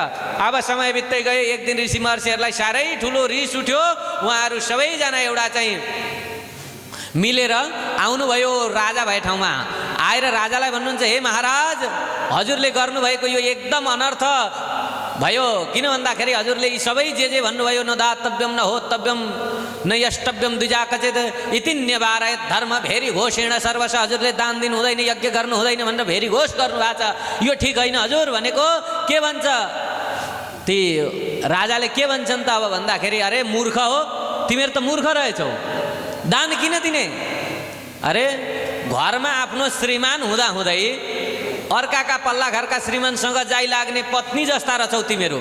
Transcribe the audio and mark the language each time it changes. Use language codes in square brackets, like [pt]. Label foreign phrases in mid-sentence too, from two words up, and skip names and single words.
[ne] अब समय बित्दै गयो, एक दिन ऋषि महर्षिहरूलाई साह्रै ठुलो रिस उठ्यो। उहाँहरू सबैजना एउटा चाहिँ मिलेर आउनुभयो राजा भए ठाउँमा। आएर राजालाई भन्नुहुन्छ, हे महाराज, हजुरले गर्नुभएको यो एकदम अनर्थ भयो। किन भन्दाखेरि हजुरले यी सबै जे भन्नुभयो, [sa] न दातव्यम न होतव्यम न यष्टव्यम द्विजा कचित इति न्यवारयत धर्म भेरी घोषेण सर्वस। [ne] हजुरले दान दिनु हुँदैन, यज्ञ गर्नु हुँदैन भनेर भेरी घोष गर्नुभएको छ, यो ठिक होइन। हजुर भनेको के भन्छ? ती राजाले के भन्छन् त अब भन्दाखेरि, अरे मूर्ख हो तिमीहरू, त मूर्ख रहेछौ, दान किन दिने? अरे घरमा आफ्नो श्रीमान हुँदाहुँदै अर्काका पल्ला घरका श्रीमानसँग जाइ लाग्ने पत्नी जस्ता रहेछौ तिमीहरू।